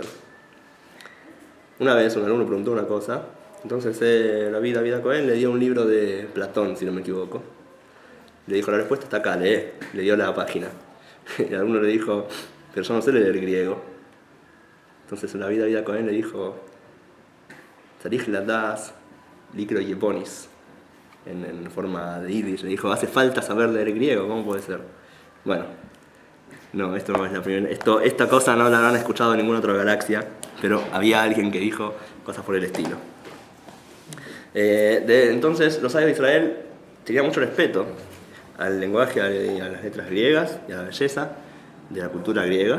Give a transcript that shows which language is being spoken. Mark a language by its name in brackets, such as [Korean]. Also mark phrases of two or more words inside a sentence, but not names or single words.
[Spanish] Una vez un alumno preguntó una cosa, entonces David Cohen le dio un libro de Platón, si no me equivoco. Le dijo, la respuesta está acá, lee. Le dio la página. Y el alumno le dijo, pero yo no sé leer griego. Entonces David Cohen le dijo, [Hebrew] צריך לדעת לקרוא יוונית, [Spanish] en forma de yiddish. Le dijo, hace falta saber leer griego, ¿cómo puede ser? Bueno, no, esto no es la primera. Esta cosa no la habrán escuchado en ninguna otra galaxia, pero había alguien que dijo cosas por el estilo. Entonces, los sabios de Israel tenían mucho respeto al lenguaje y a las letras griegas y a la belleza de la cultura griega.